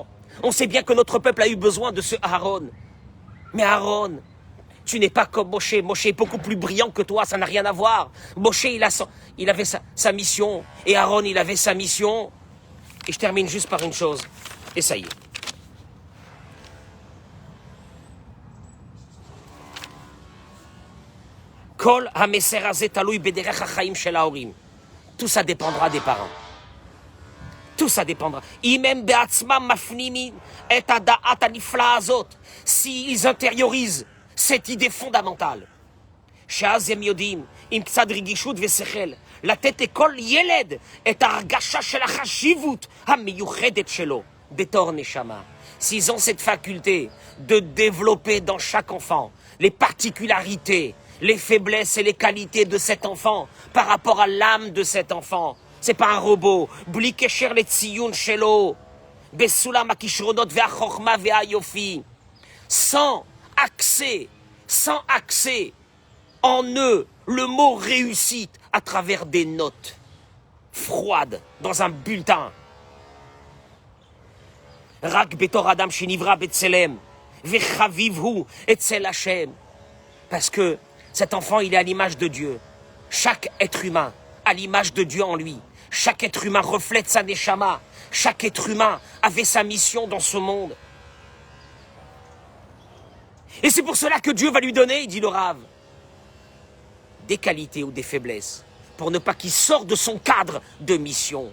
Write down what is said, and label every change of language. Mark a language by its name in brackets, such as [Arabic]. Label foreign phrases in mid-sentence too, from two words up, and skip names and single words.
[French] On sait bien que notre peuple a eu besoin de ce Aaron. Mais Aaron, tu n'es pas comme Moshe. Moshe est beaucoup plus brillant que toi, ça n'a rien à voir. Moshe, il avait sa mission, et Aaron, il avait sa mission. Et je termine juste par une chose, et ça y est. [Hebrew] כל המסר הזה תלוי בדרך החיים של ההורים. [French] Tout ça dépendra des parents. Tout ça dépendra. [Hebrew] אם הם בעצמם מפנימים את הדעת הנפלאה הזאת. [French] S'ils intériorisent cette idée fondamentale. [Hebrew] שאז הם יודעים, עם קצת רגישות ושכל, לתת לכל ילד את ההרגשה של החשיבות המיוחדת שלו בתור נשמה. [French] S'ils ont cette faculté de développer dans chaque enfant les particularités, les faiblesses et les qualités de cet enfant par rapport à l'âme de cet enfant. C'est pas un robot. [Hebrew] בלי קשר לציון שלו, בסולם הכישרונות והחוכמה והיופי. [French] Sans accès en eux le mot réussite à travers des notes froides dans un bulletin. [Hebrew] רק בתור אדם שנברא בצלם וחביב הוא אצל השם. [French] Parce que cet enfant, il est à l'image de Dieu. Chaque être humain a l'image de Dieu en lui. Chaque être humain reflète sa neshama. Chaque être humain avait sa mission dans ce monde. Et c'est pour cela que Dieu va lui donner, dit le Rav, des qualités ou des faiblesses, pour ne pas qu'il sorte de son cadre de mission.